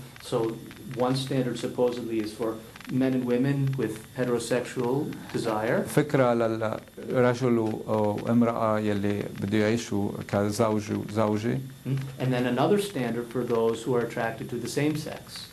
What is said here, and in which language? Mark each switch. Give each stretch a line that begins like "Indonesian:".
English: So one standard supposedly is for men and women with heterosexual desire.
Arabic: فكرة للرجل وامرأة يلي بده يعيشوا كزوج وزوجة.
English: And then another standard for those who are attracted to the same sex.